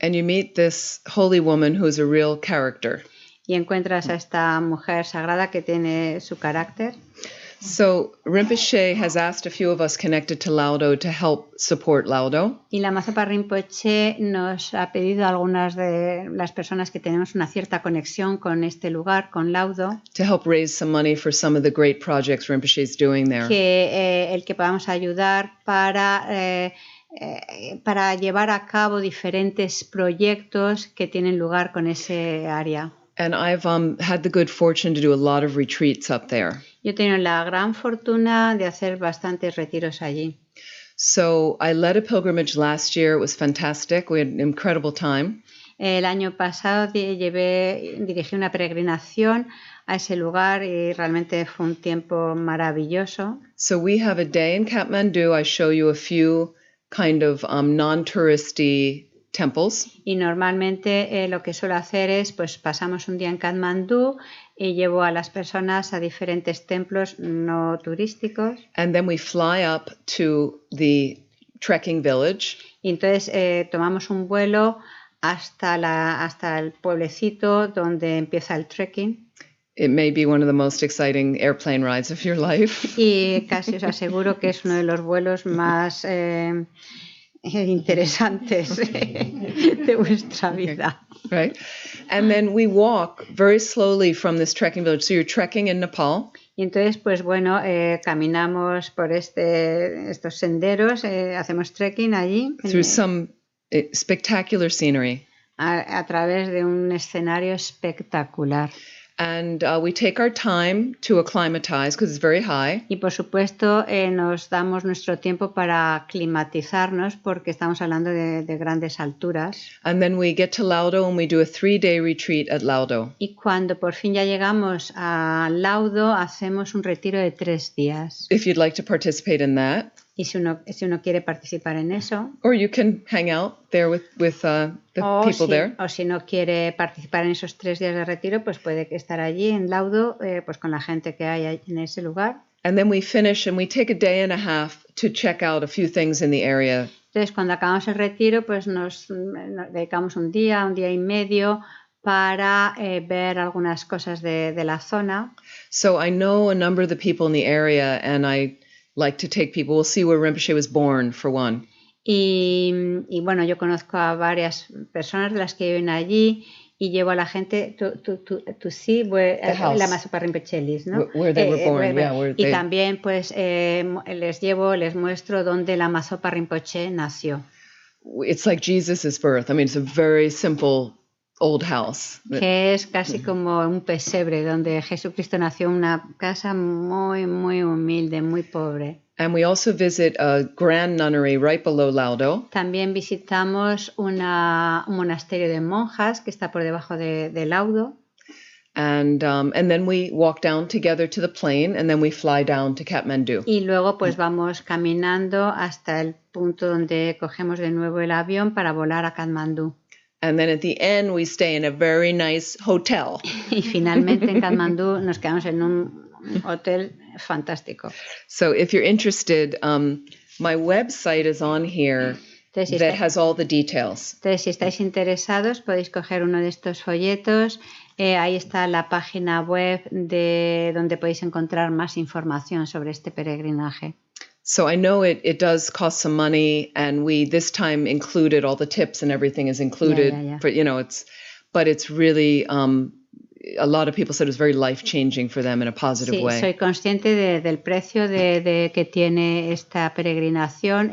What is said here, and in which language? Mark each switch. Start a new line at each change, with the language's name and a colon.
English: And you meet this holy woman who's a real character.
Spanish: Y encuentras a esta mujer sagrada que tiene su carácter.
English: So Rinpoche has asked a few of us connected to Laudo to help support Laudo.
Spanish: Y Lama Zopa Rinpoche nos ha pedido a algunas de las personas que tenemos una cierta conexión con este lugar, con Laudo,
English: to help raise some money for some of the great projects Rinpoche is doing there.
Spanish: Que podamos ayudar para llevar a cabo diferentes proyectos que tienen lugar con ese área.
English: And I've had the good fortune to do a lot of retreats up there.
Spanish: Yo he tenido la gran fortuna de hacer bastantes retiros allí.
English: So I led a pilgrimage last year. It was fantastic. We had an incredible time.
Spanish: El año pasado dirigí una peregrinación a ese lugar y realmente fue un tiempo maravilloso.
English: So we have a day in Kathmandu. I show you a few kind of non-touristy temples.
Spanish: Y normalmente lo que suelo hacer es, pues pasamos un día en Katmandú y llevo a las personas a diferentes templos no turísticos.
English: And then we fly up to the trekking village.
Spanish: Y entonces tomamos un vuelo hasta el pueblecito donde empieza el trekking.
English: It may be one of the most exciting airplane rides of your life.
Spanish: Y casi os aseguro que es uno de los vuelos más interesantes de vuestra vida.
English: Right. And then we walk very slowly from this trekking village. So you're trekking in Nepal.
Spanish: Y entonces, pues bueno, caminamos por estos senderos, hacemos trekking allí.
English: Through some spectacular scenery.
Spanish: A través de un escenario espectacular.
English: And we take our time to acclimatize because it's very high.
Spanish: Y por supuesto nos damos nuestro tiempo para aclimatizarnos porque estamos hablando de grandes alturas.
English: And then we get to Laudo and we do a 3-day retreat at Laudo.
Spanish: Y cuando por fin ya llegamos a Laudo, hacemos un retiro de 3 días.
English: If you'd like to participate in that.
Spanish: Y si uno quiere participar en eso.
English: Or you can hang out there with the people there.
Spanish: O si no quiere participar en esos 3 días de retiro, pues puede estar allí en Laudo, pues con la gente que hay en ese lugar.
English: And then we finish and we take a day and a half to check out a few things in the area.
Spanish: Entonces, cuando acabamos el retiro, pues nos dedicamos un día y medio para ver algunas cosas de la zona.
English: So I know a number of the people in the area and I like to take people. We'll see where Rinpoche was born, for one.
Spanish: Y bueno, yo conozco a varias personas de las que viven allí y llevo a la gente
English: to see where Lama Zopa Rinpoche lives,
Spanish: ¿no?
English: Where they were born,
Spanish: y también pues les muestro dónde Lama Zopa Rinpoche nació.
English: It's like Jesus' birth. I mean, it's a very simple old house.
Spanish: Que es casi como un pesebre donde Jesucristo nació en una casa muy, muy humilde, muy pobre.
English: And we also visit a grand nunnery right below Laudo.
Spanish: También visitamos un monasterio de monjas que está por debajo de Laudo.
English: And then we walk down together to the plain and then we fly down to Kathmandu.
Spanish: Y luego pues vamos caminando hasta el punto donde cogemos de nuevo el avión para volar a Katmandú.
English: And then at the end, we stay in a very nice hotel.
Spanish: Y finalmente en Katmandú nos quedamos en un hotel fantástico.
English: So if you're interested, my website is on here that has all the details.
Spanish: Entonces, si estáis interesados, podéis coger uno de estos folletos Ahí está la página web de donde podéis encontrar más información sobre este peregrinaje.
English: So I know it does cost some money, and we this time included all the tips and everything is included. Yeah. For but it's really a lot of people said it was very life changing for them in a positive way.
Spanish: Soy consciente del precio de que tiene esta peregrinación.